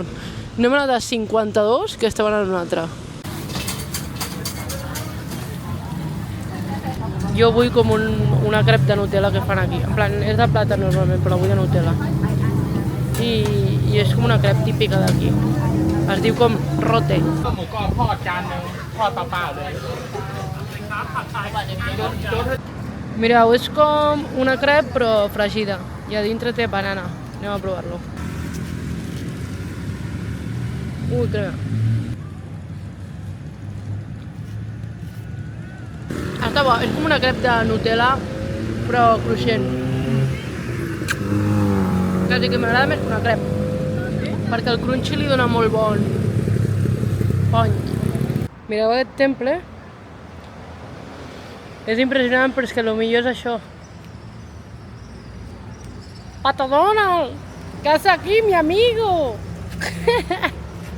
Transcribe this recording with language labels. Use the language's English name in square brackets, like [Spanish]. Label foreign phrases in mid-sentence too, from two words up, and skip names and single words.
[Catalan] No hem anat a 52, que estem anant a un altre. Jo vull com una crep de Nutella que fan aquí. En plan, és de plàtan normalment, però vull de Nutella. I és com una crep típica d'aquí. Es diu com rote. [Thai] หมูกรอบทอดจานนึงทอดเปล่าๆเลย [Catalan] Mireu, és com una crep però fregida. I a dintre té banana. Anem a provar-lo. Ui, crema. Està bo, és com una crep de Nutella, però cruixent. Quasi que m'agrada més que una crep. Perquè el crunchy li dona molt bon pony. Mireu aquest temple. És impressionant, però és que el millor és això. [Spanish] Pato Donald, ¿qué haces aquí, mi amigo?